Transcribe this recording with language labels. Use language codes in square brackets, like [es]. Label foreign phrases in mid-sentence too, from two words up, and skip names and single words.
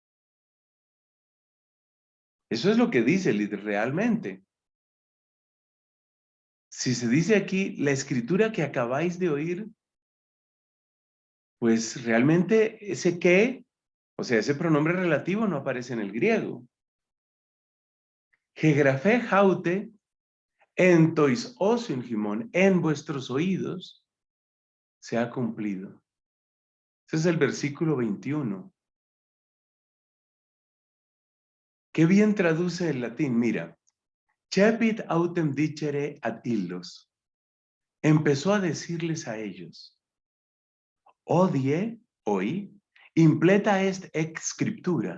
[es] Eso es lo que dice realmente. Si se dice aquí la escritura que acabáis de oír, pues realmente ese que, o sea, ese pronombre relativo no aparece en el griego. [el] ἡ γραφὴ αὕτη ἐν τοῖς ὠσὶν ὑμῶν, [es] en vuestros oídos se ha cumplido. Ese es el versículo 21. Qué bien traduce el latín, mira. [la] Cepit autem dicere ad illos. [es] Empezó a decirles a ellos, odie, hoy, [la] impleta est ex scriptura.